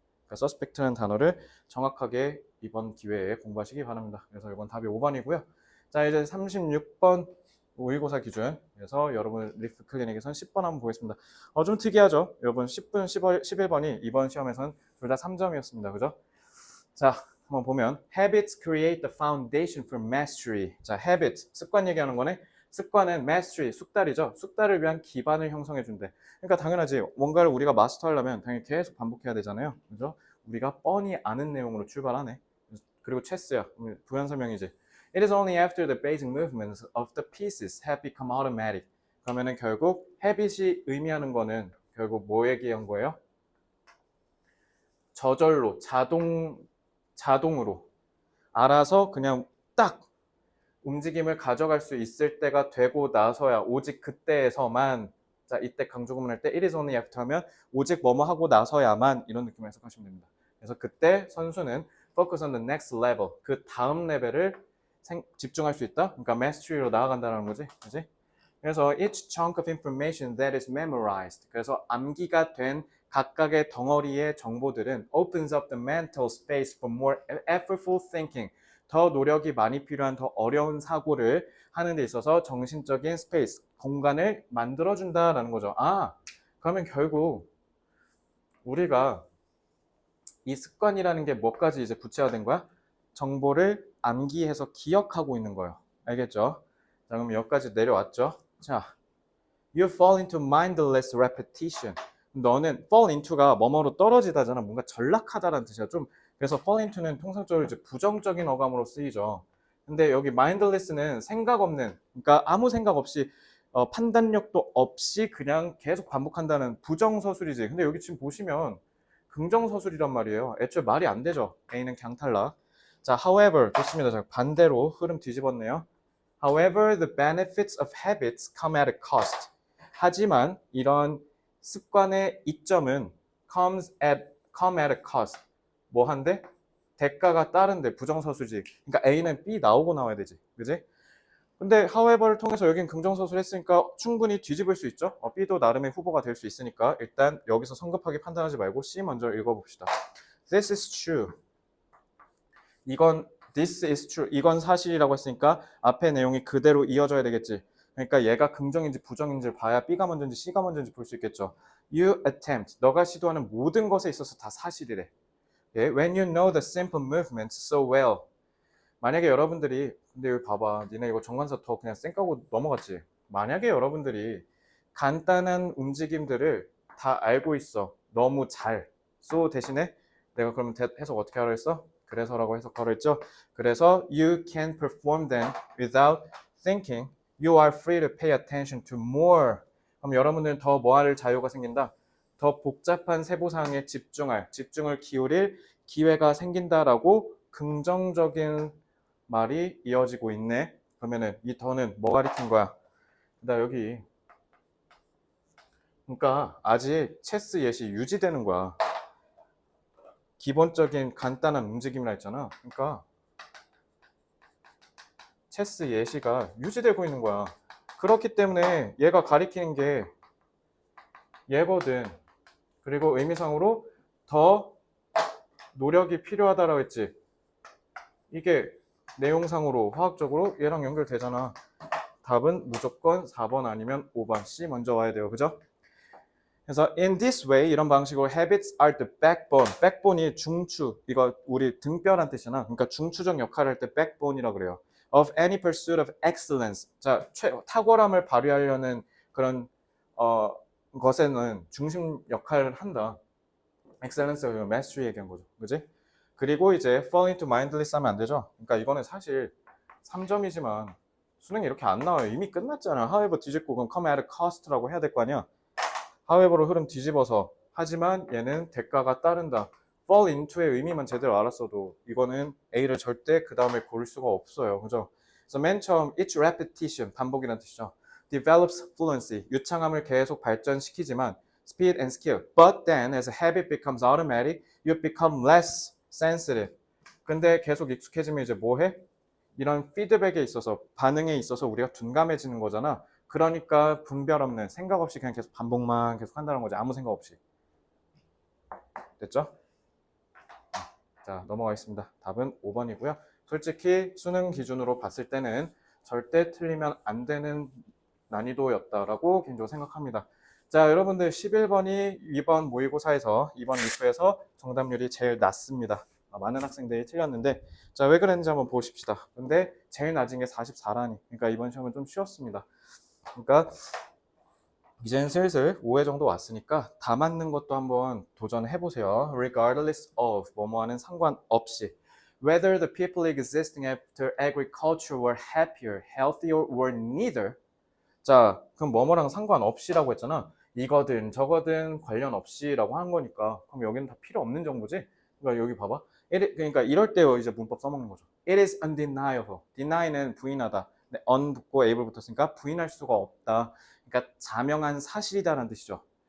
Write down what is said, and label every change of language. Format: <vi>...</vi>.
<ko>그러니까 suspect라는 단어를 정확하게 이번 기회에 공부하시기 바랍니다. 그래서 이번 답이 5번이고요. 자, 이제 36번 모의고사 기준. 그래서 여러분 리프 클리닉에선 10번 한번 보겠습니다. 좀 특이하죠? 여러분 10분, 11번이 이번 시험에선 둘 다 3점이었습니다. 그죠? 자, 한번 보면</ko> <en>Habits create the foundation for mastery.</en> <ko>자, habit, 습관 얘기하는 거네. 습관은 mastery, 숙달이죠. 숙달을 위한 기반을 형성해 준대. 그러니까 당연하지. 뭔가를 우리가 마스터하려면 당연히 계속 반복해야 되잖아요. 그죠? 우리가 뻔히 아는 내용으로 출발하네. 그리고 체스야. 부연 설명이지.</ko> <en>It is only after the basic movements of the pieces have become automatic.</en> <ko>그러면은 결국 habit이 의미하는 거는 결국 뭐 얘기한 거예요? 저절로 자동으로 알아서 그냥 딱 움직임을 가져갈 수 있을 때가 되고 나서야 오직 그때에서만 자 이때 강조구문 할 때</ko> <en>it is only after</en> <ko>하면 오직 뭐뭐 하고 나서야만 이런 느낌으로 해석하시면 됩니다. 그래서 그때 선수는</ko> <en>focus on the next level</en> <ko>그 다음 레벨을 집중할 수 있다. 그러니까 mastery로 나아간다는 거지. 그지? 그래서</ko> <en>each chunk of information that is memorized</en> <ko>그래서 암기가 된 각각의 덩어리의 정보들은</ko> <en>opens up the mental space for more effortful thinking</en> <ko>더 노력이 많이 필요한 더 어려운 사고를 하는 데 있어서 정신적인 스페이스, 공간을 만들어준다라는 거죠. 그러면 결국 우리가 이 습관이라는 게 뭐까지 이제 구체화된 거야? 정보를 암기해서 기억하고 있는 거예요. 알겠죠? 자, 그럼 여기까지 내려왔죠?</ko> <en>자, you fall into mindless repetition.</en> <ko>너는 fall into가 뭐뭐로 떨어지다잖아. 뭔가 전락하다라는 뜻이야. 좀 그래서 fall into는 통상적으로 이제 부정적인 어감으로 쓰이죠. 근데 여기 mindless는 생각 없는, 그러니까 아무 생각 없이 판단력도 없이 그냥 계속 반복한다는 부정서술이지. 근데 여기 지금 보시면 긍정서술이란 말이에요. 애초에 말이 안 되죠. A는 강탈락. 자, however 좋습니다. 자, 반대로 흐름 뒤집었네요.</ko> <en>However, the benefits of habits come at a cost.</en> <ko>하지만 이런 습관의 이점은</ko> <en>come at a cost.</en> <ko>뭐 한데? 대가가 따른데 부정서술지. 그러니까 A는 B 나오고 나와야 되지. 그지? 근데 however를 통해서 여긴 긍정서술 했으니까 충분히 뒤집을 수 있죠. B도 나름의 후보가 될 수 있으니까 일단 여기서 성급하게 판단하지 말고 C 먼저 읽어봅시다.</ko> <en>This is true. This is true.</en> <ko>이건 사실이라고 했으니까 앞에 내용이 그대로 이어져야 되겠지. 그러니까 얘가 긍정인지 부정인지를 봐야 B가 먼저인지 C가 먼저인지 볼 수 있겠죠.</ko> <en>You attempt.</en> <ko>너가 시도하는 모든 것에 있어서 다 사실이래.</ko> <en>Okay? When you know the simple movements so well.</en> <ko>만약에 여러분들이 근데 여기 봐봐. 니네 이거 정관사 더 그냥 쌩 까고 넘어갔지. 만약에 여러분들이 간단한 움직임들을 다 알고 있어. 너무 잘. So 대신에 내가 그러면 해석 어떻게 하라 했어? 그래서라고 해석하려 했죠.</ko> <en>그래서 you can perform them without thinking. You are free to pay attention to more.</en> <ko>그럼 여러분들은 더 뭐할 자유가 생긴다. 더 복잡한 세부사항에 집중을 기울일 기회가 생긴다라고 긍정적인 말이 이어지고 있네. 그러면은 이 더는 뭐 가리킨 거야? 나 여기 그러니까 아직 체스 예시 유지되는 거야. 기본적인 간단한 움직임이라 했잖아. 그러니까 체스 예시가 유지되고 있는 거야. 그렇기 때문에 얘가 가리키는 게 얘거든. 그리고 의미상으로 더 노력이 필요하다라고 했지. 이게 내용상으로 화학적으로 얘랑 연결되잖아. 답은 무조건 4번 아니면 5번 C 먼저 와야 돼요. 그죠?</ko> <en>그래서 in this way</en> <ko>이런 방식으로</ko> <en>habits are the backbone.</en> <ko>backbone이 중추. 이거 우리 등뼈란 뜻이잖아. 그러니까 중추적 역할을 할 때 backbone이라고 그래요.</ko> <en>of any pursuit of excellence.</en> <ko>자, 탁월함을 발휘하려는 그런 것에는 중심 역할을 한다. excellence가 mastery 얘기한 거죠. 그지? 그리고 이제 fall into mindless 하면 안 되죠. 그러니까 이거는 사실 3점이지만 수능에 이렇게 안 나와요. 이미 끝났잖아. however 뒤집고 그럼</ko> <en>come at a cost</en> <ko>라고 해야 될 거 아니야. however로 흐름 뒤집어서 하지만 얘는 대가가 따른다. fall into의 의미만 제대로 알았어도 이거는 A를 절대 그 다음에 고를 수가 없어요. 그죠? 그래서 맨 처음 each repetition 반복이라는 뜻이죠.</ko> <en>develops fluency</en> <ko>유창함을 계속 발전시키지만</ko> <en>speed and skill. But then as a habit becomes automatic, you become less sensitive.</en> <ko>근데 계속 익숙해지면 이제 뭐 해? 이런 피드백에 있어서 반응에 있어서 우리가 둔감해지는 거잖아. 그러니까 분별 없는 생각 없이 그냥 계속 반복만 계속 한다는 거지. 아무 생각 없이. 됐죠? 자, 넘어가겠습니다. 답은 5번이고요. 솔직히 수능 기준으로 봤을 때는 절대 틀리면 안 되는 난이도였다라고 개인적으로 생각합니다. 자, 여러분들 11번이 2번 모의고사에서 2번 리프에서 정답률이 제일 낮습니다. 많은 학생들이 틀렸는데 자, 왜 그랬는지 한번 보십시다. 근데 제일 낮은 게 44라니. 그러니까 이번 시험은 좀 쉬웠습니다. 그러니까 이제는 슬슬 5회 정도 왔으니까 다 맞는 것도 한번 도전해 보세요.</ko> <en>Regardless of</en> <ko>뭐뭐하는 상관없이</ko> <en>whether the people existing after agriculture were happier, healthier, or neither.</en> <ko>자, 그럼 뭐뭐랑 상관없이라고 했잖아. 이거든 저거든 관련 없이라고 한 거니까 그럼 여기는 다 필요 없는 정보지. 그러니까 여기 봐봐. 그러니까 이럴 때 이제 문법 써먹는 거죠. It is undeniable. deny는 부인하다. un 붙고 able 붙었으니까 부인할 수가 없다. 그러니까 자명한 사실이다라는 뜻이죠.</ko>